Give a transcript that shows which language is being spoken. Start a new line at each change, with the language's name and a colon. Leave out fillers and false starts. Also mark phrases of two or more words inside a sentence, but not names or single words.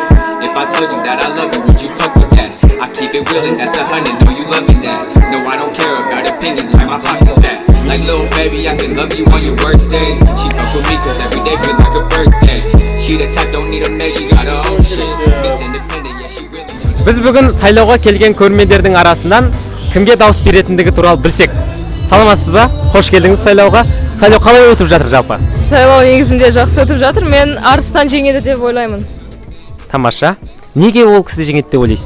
English: If I told you that I love you, would you fuck with that? I keep it real, and that's 100, know you loving that. No, I don't care about opinions, like my pocket's fat. Like little baby, I can love you on your worst days. She fuck with me, cause every day feel like a birthday. She the type, don't need a man, she got her own shit. Miss Independent, yeah, she really.
Kazakh: Біз бүгін сайлауға келген көрермендердің арасынан кімге дауыс беретіндігі туралы білсек. Саламатсыз ба? Қош келдіңіз сайлауға. Сайлау қалай өтіп жатыр жалпы? Сайлау негізінде жақсы өтіп жатыр. Мен Арыстан жеңеді деп ойлаймын. Тамаша. Неге ол кісі жеңеді деп ойлайсыз?